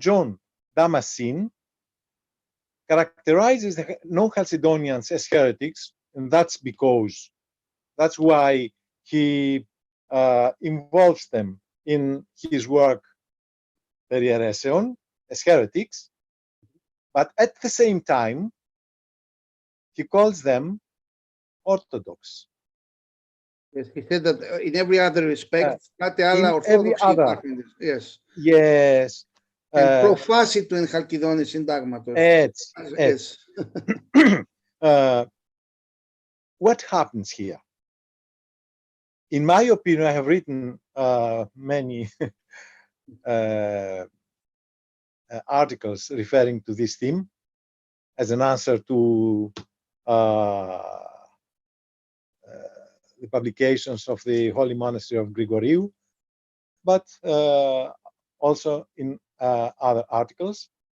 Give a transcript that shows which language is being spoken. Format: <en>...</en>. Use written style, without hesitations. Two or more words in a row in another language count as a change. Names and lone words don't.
<en>John Damascene characterizes the non-Chalcedonians as heretics, and that's why he involves them in his work Peri Hereseon as heretics, but at the same time, he calls them Orthodox. Yes, he said that in every other respect,</en> <el>κάτι άλλα</el> <en>in every</en> <el>ορθόδοξη</el> <en>other.</en> <el>υπάρχουν. Yes.</el> <en>Yes.</en> <el>Εν προφάσει του εν Χαλκιδόνη συντάγματος. Έτσι. Yes.</el> <en>What happens here? In my opinion, I have written many articles referring to this theme as an answer to the publications of the Holy Monastery of Grigoriou, but also in other articles.</en>